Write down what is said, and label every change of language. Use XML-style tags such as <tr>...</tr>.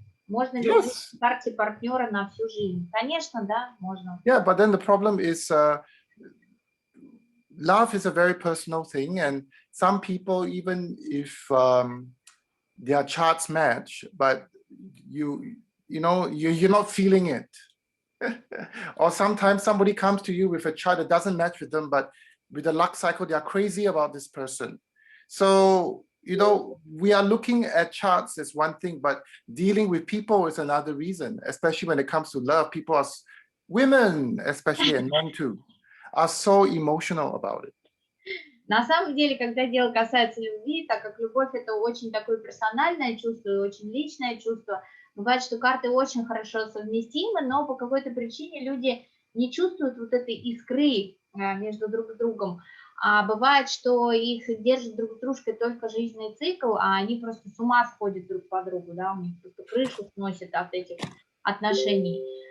<ru>Можно ли увидеть в карте партнера на всю жизнь? Конечно, да, можно.</ru> <en>Yeah, but then the problem is love is a very personal thing, and some people, even if their charts match, but you're not feeling it. Or sometimes somebody comes to you with a chart that doesn't match with them, but with the luck cycle, they are crazy about this person. So, you know, we are looking at charts as one thing, but dealing with people is another reason, especially when it comes to love. People are, women especially, and men too, are so emotional about it.</en> <ru>На самом деле, когда дело касается любви, так как любовь это очень такое персональное чувство, очень личное чувство, бывает, что карты очень хорошо совместимы, но по какой-то причине люди не чувствуют вот этой искры между друг другом. А бывает, что их держит друг с дружкой только жизненный цикл, а они просто с ума сходят друг по другу, да, у них просто крышу сносит от этих отношений.</ru>